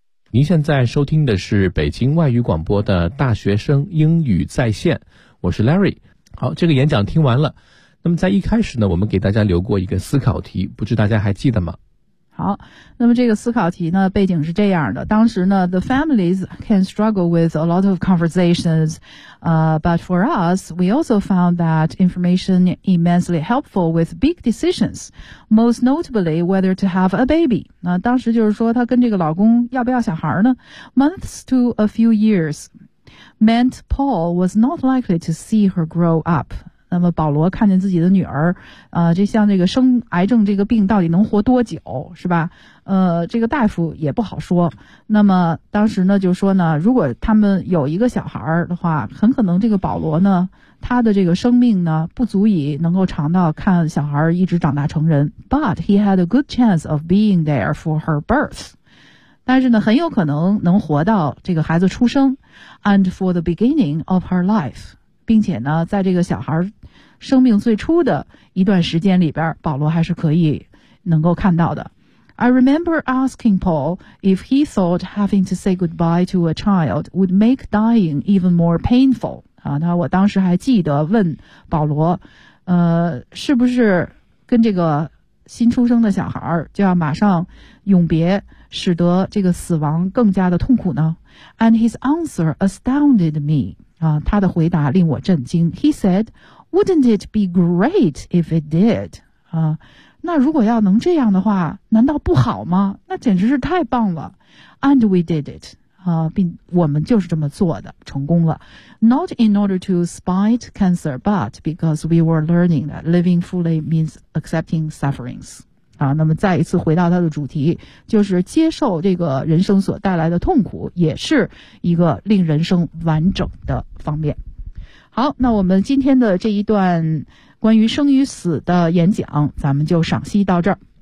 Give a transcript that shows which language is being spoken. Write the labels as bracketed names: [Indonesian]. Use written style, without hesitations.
[Chinese] 您现在收听的是北京外语广播的大学生英语在线，我是 Larry。好，这个演讲听完了，那么在一开始呢，我们给大家留过一个思考题，不知大家还记得吗？好，那么这个思考题呢，背景是这样的。当时呢 [English] ,the families can struggle with a lot of conversations, but for us, we also found that information immensely helpful with big decisions, most notably whether to have a baby. [Chinese] 那当时就是说他跟这个老公要不要小孩呢 [English] ?months to a few years meant Paul was not likely to see her grow up. [Chinese] 那么保罗看见自己的女儿这像这个生癌症这个病到底能活多久是吧这个大夫也不好说。那么当时呢就说呢如果他们有一个小孩的话很可能这个保罗呢他的这个生命呢不足以能够长到看小孩一直长大成人。 [English] But he had a good chance of being there for her birth. [Chinese] 但是呢很有可能能活到这个孩子出生 [English] and for the beginning of her life. [Chinese] 并且呢在这个小孩生命最初的一段时间里边保罗还是可以能够看到的。 [English] I remember asking Paul if he thought having to say goodbye to a child would make dying even more painful. [Chinese] 啊那我当时还记得问保罗是不是跟这个新出生的小孩就要马上永别使得这个死亡更加的痛苦呢 ? [English] And his answer astounded me. [Chinese] 他的回答令我震惊。 [English] He said, wouldn't it be great if it did? [Chinese] 那如果要能这样的话难道不好吗那简直是太棒了。 [English] And we did it. [Chinese] 并我们就是这么做的成功了。 [English] Not in order to spite cancer, but because we were learning that living fully means accepting sufferings. [Chinese] 那么再一次回到他的主题就是接受这个人生所带来的痛苦也是一个令人生完整的方面。好那我们今天的这一段关于生与死的演讲咱们就赏析到这儿。